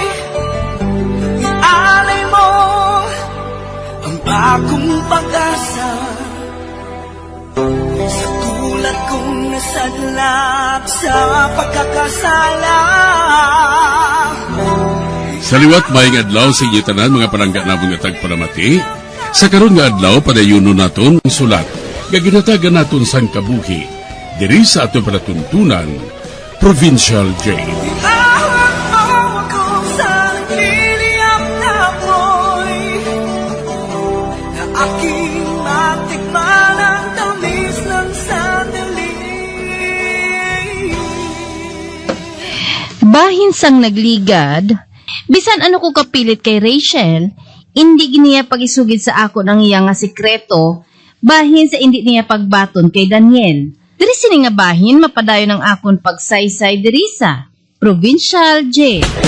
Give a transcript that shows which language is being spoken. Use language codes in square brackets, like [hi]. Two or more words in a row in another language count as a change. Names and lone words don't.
[tl] Ialay mo ang bagong pag-asa sa tulad kong nasadlak sa pagkakasala. [hil] Sa liwat maing adlaw sa inyo tanan mga palangga namong nga tagpalamati, sa karon nga adlaw padayuno naton ang sulat nga ginatagan naton sang kabuhi diri sa ato palatuntunan, Provincial Jail. [tl] Ihawak mo ako sa nagliliyap na apoy, na aking matikman ang tamis ng sandali. [hil] Bahin sang nagligad, bisan ano ko kapilit kay Rachel, hindi giniya pagisugid sa ako ng iya nga sikreto, bahin sa hindi niya pagbaton kay Daniel. Diri sini nga bahin, mapadayon ng akon pagsaysay diri sa Provincial Jail.